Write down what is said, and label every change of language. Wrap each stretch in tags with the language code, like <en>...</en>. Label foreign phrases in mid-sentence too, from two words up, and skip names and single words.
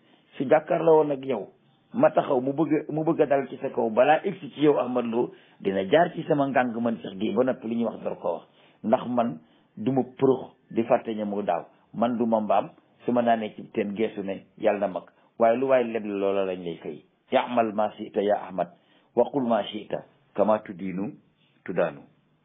<wo>su jàkkaar la woon ak yow ma taxaw mu bëgg a dal ci sa kaw balaa egsi ci yow Ahmad Lo dina jaar ci sama ngàng man sax gi ba noppi li ñuy wax door ko wax ndax man du ma përux di fàtte ña mu daaw man du ma mbaam su ma naanee ci teen geesu ne yàlla na mag waaye lu waaye leb loola lañ lay fay</wo> <ar>إعمل ما شئت يا أحمد وقل ما شئت كما تدين تدان</ar>